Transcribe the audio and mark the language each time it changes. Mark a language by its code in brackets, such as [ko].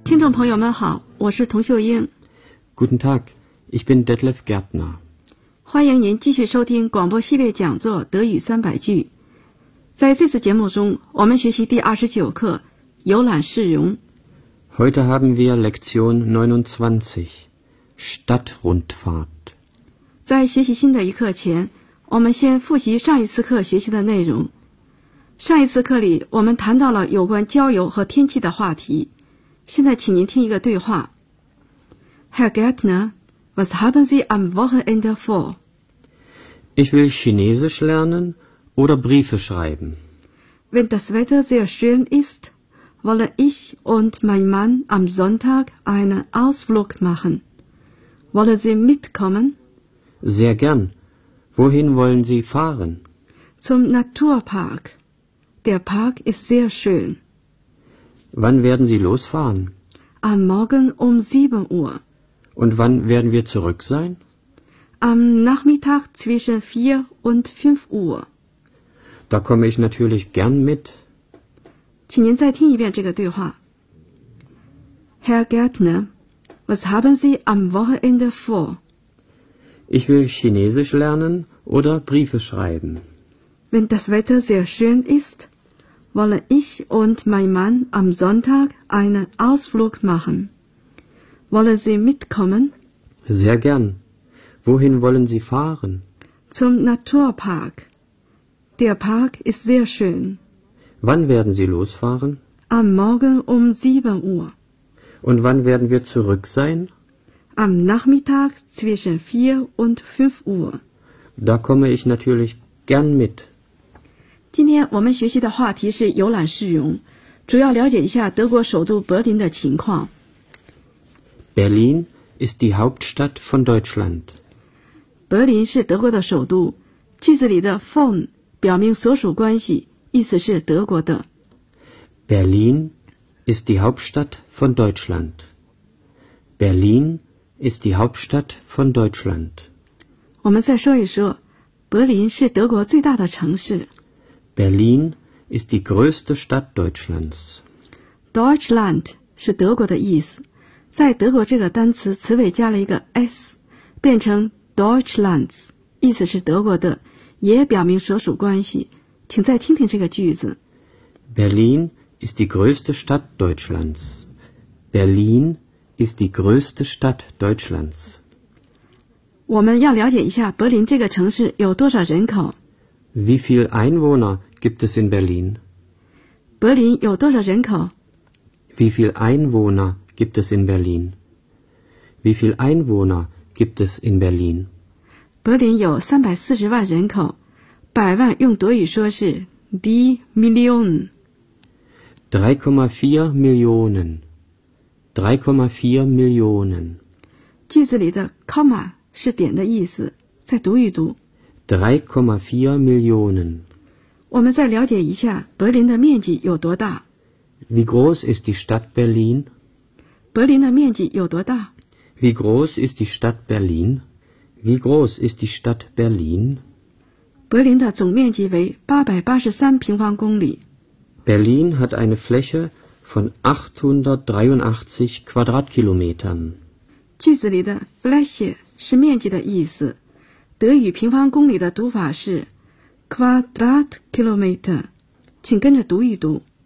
[zh] 朋友们好，我是童秀英。 [de] Guten Tag, ich bin Detlef Gärtner。 [zh] 欢迎您继续收听广播系列讲座《德语三百句》。在这次节目中，我们学习第29课《游览市容》。 [de] Heute haben wir Lektion 29, Stadtrundfahrt。 [zh] 在学习新的一课前，我们先复习上一次课学习的内容。上一次课里，我们谈到了有关郊游和天气的话题。现在请您听一个对话。 [de] Herr Gärtner, was haben Sie am Wochenende vor? Ich will Chinesisch lernen oder Briefe schreiben. Wenn das Wetter sehr schön ist, wolle ich und mein Mann am Sonntag einen Ausflug machen. Wolle Sie mitkommen? Sehr gern. Wohin wollen Sie fahren? Zum Naturpark. Der Park ist sehr schön. Wann werden Sie losfahren? Am Morgen um 7 Uhr. Und wann werden wir zurück sein? Am Nachmittag zwischen 4 und 5 Uhr. Da komme ich natürlich gern mit. [zh] 请您再听一遍这个对话。 [de] Herr Gärtner, was haben Sie am Wochenende vor? Ich will Chinesisch lernen oder Briefe schreiben. Wenn das Wetter sehr schön ist... wollen ich und mein Mann am Sonntag einen Ausflug machen. Wollen Sie mitkommen? Sehr gern. Wohin wollen Sie fahren? Zum Naturpark. Der Park ist sehr schön. Wann werden Sie losfahren? Am Morgen um 7 Uhr. Und wann werden wir zurück sein? Am Nachmittag zwischen 4 und 5 Uhr. Da komme ich natürlich gern mit. [zh] 今天我们学习的话题是游览市容，主要了解一下德国首都柏林的情况。 [de] Berlin ist die Hauptstadt von Deutschland. [zh] 柏林是德国的首都。句子里的 von 表明所属关系，意思是德国的。 [de] Berlin ist die Hauptstadt von Deutschland. Berlin ist die Hauptstadt von Deutschland. [zh] 我们再说一说，柏林是德国最大的城市。 [de] Berlin ist die größte Stadt Deutschlands. [zh] Deutschland 是德国的意思，在德国这个单词词尾加了一个 s， 变成 Deutschlands， 意思是德国的，也表明所属关系。请再听听这个句子。 [de] Berlin ist die größte Stadt Deutschlands. Berlin ist die größte Stadt Deutschlands. [zh] 我们要了解一下柏林这个城市有多少人口。 [de] Wie viele Einwohner gibt es in Berlin? [zh] Berlin 有多少人口？ [de] Wie viele Einwohner gibt es in Berlin? Wie viele Einwohner gibt es in Berlin? [zh] Berlin 有340万人口，百万用德语说是 die Million。 [de] 3,4 Millionen. 3,4 Millionen. [zh] 句子里的 comma 是点的意思，再读一读。 [de] 3,4 Millionen. [zh] 我们再了解一下柏林的面积有多大。 [de] Wie groß ist die Stadt Berlin? [zh] 柏林的面积有多大？ [de] Wie groß ist die Stadt Berlin? Wie groß ist die Stadt Berlin? [zh] 柏林的总面积为883平方公里。 [de] Berlin hat eine Fläche von 883 Quadratkilometern. [zh] 句子里的 Fläche 是面积的意思。德语平方公里的读法是 Quadratkilometer， 请跟着读一读。